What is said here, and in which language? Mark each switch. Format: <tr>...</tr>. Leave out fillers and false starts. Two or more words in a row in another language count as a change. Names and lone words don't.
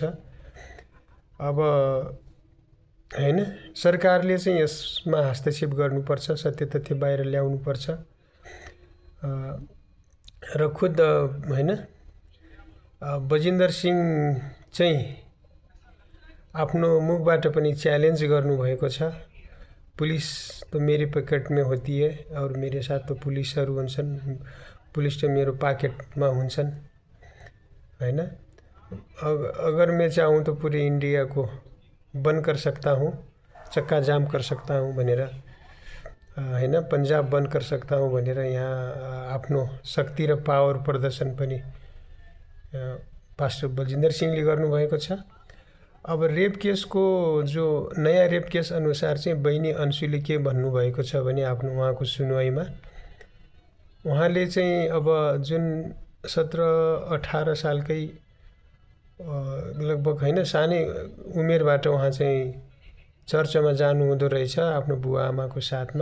<ne>अब हैन, सरकारले चाहिँ यसमा हस्तक्षेप गर्नुपर्छ, सत्य तथ्य बाहिर ल्याउनुपर्छ र खुद हैन बलजिन्दर सिंह चाहिँ आफ्नो मुखबाट पनि च्यालेन्ज गर्नुभएको छ।</ne> <hi>पुलिस तो मेरे पकेट में होती है और मेरे साथ तो</hi> <ne>पुलिसहरू हुन्छन्, पुलिस तो मेरो पाकेटमा हुन्छन् हैन।</ne> <hi>अगर मैं चाहूँ तो पूरे इंडिया को बंद कर सकता हूँ, चक्का जाम कर सकता हूँ</hi> <ne>भनेर हैन, पंजाब</ne> <hi>बंद कर सकता हूँ</hi> <ne>भनेर यहाँ आफ्नो शक्ति र पावर प्रदर्शन पनि पास्टर बलजिन्दर सिंहले गर्नुभएको छ। अब रेप केसको जो नयाँ रेप केस अनुसार चाहिँ बहिनी अन्सुले के भन्नुभएको छ भने आफ्नो उहाँको सुनवाईमा उहाँले चाहिँ अब जुन 17-18 सालकै लगभग हैन सानै उमेरबाट उहाँ चाहिँ चर्चमा जानु हुँदो रहेछ आफ्नो बुवा आमाको साथमा।</ne>